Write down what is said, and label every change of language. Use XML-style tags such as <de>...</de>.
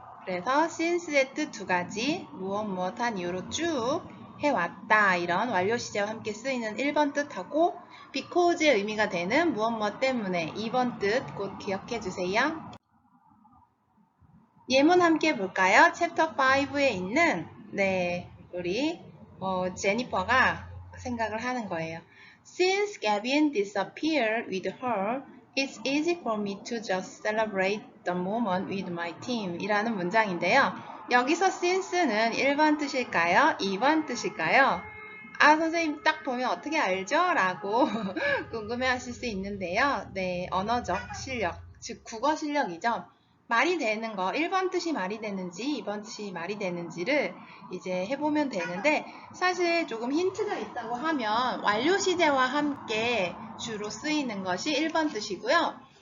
<ko>그래서 since의 뜻 두 가지, 무엇한 이유로 쭉 해왔다 이런 완료 시제와 함께 쓰이는 1번 뜻하고 because의 의미가 되는 무엇 때문에 2번 뜻 꼭 기억해 주세요. 예문 함께 볼까요? 챕터 5에 있는 우리 제니퍼가 생각을 하는 거예요.</ko> <en>Since Gavin disappeared with her, it's easy for me to just celebrate the moment with my team</en> <ko>이라는 문장인데요. 여기서 since는 1번 뜻일까요? 2번 뜻일까요? 아, 선생님 딱 보면 어떻게 알죠? 라고 궁금해 하실 수 있는데요. 네, 언어적 실력, 즉 국어 실력이죠. 말이 되는 거, 1번 뜻이 말이 되는지 2번 뜻이 말이 되는지를 이제 해보면 되는데 사실 조금 힌트가 있다고 하면 완료 시제와 함께 주로 쓰이는 것이 1번 뜻이고요.</ko>